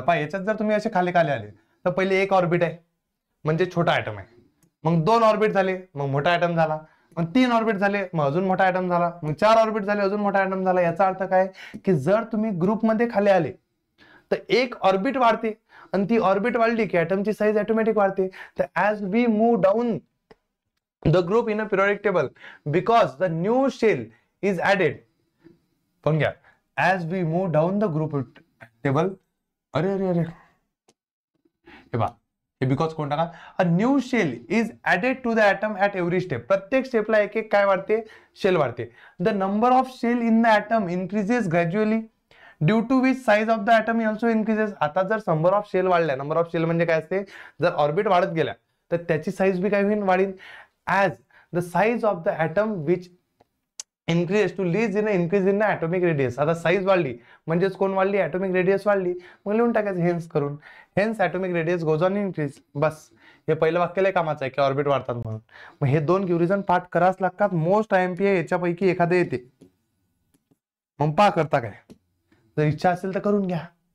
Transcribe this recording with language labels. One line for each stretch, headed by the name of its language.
Marathi: पहा याच्यात जर तुम्ही असे खाली खाली आले, तर पहिले एक ऑर्बिट आहे म्हणजे छोटा ऍटम आहे, मग 2 ऑर्बिट झाले मग मोठा ऍटम झाला, मग 3 ऑर्बिट झाले मग अजून मोठा ऍटम झाला, मग 4 ऑर्बिट झाले अजून मोठा ऍटम झाला. याचा अर्थ काय की जर तुम्ही ग्रुपमध्ये खाली आले तर एक ऑर्बिट वाढते, आणि ती ऑर्बिट वाढली की ऍटमची साईज ऑटोमॅटिक वाढते.
English: तर as we move down the group in a periodic table because the new shell is added.
Marathi: पण घ्या,
English: as we move down the group table,
Marathi: अरे अरे अरे हे बा, हे बिकॉज कोण टाका,
English: a new shell is added to the atom at every step.
Marathi: प्रत्येक स्टेपला एक एक काय वाढते, शेल वाढते.
English: the number of shell in the atom increases gradually due to which size of the atom also increases.
Marathi: आता जर नंबर ऑफ शेल वाढल्या, नंबर ऑफ शेल म्हणजे काय असते, जर ऑर्बिट वाढत गेल्या तर त्याची साईज बी काय होईल, वाढीन.
English: as the size of the atom which increase to leads in increase in the atomic radius.
Marathi: आता साईज वाढली म्हणजेच कोण वाढली, atomic radius वाढली. मग लिहून टाकायचं हेन्स करून,
English: Hence atomic radius goes on increase.
Marathi: बस हे पहिलं वाक्य लय कामाचं आहे की ऑर्बिट वाढतात म्हणून. मग हे 2 गिव्ह रिझन पाठ करावंच लागतात. मोस्ट IMP याच्यापैकी एखादं येते. मग पहा करता काय, जर इच्छा असेल तर करून घ्या.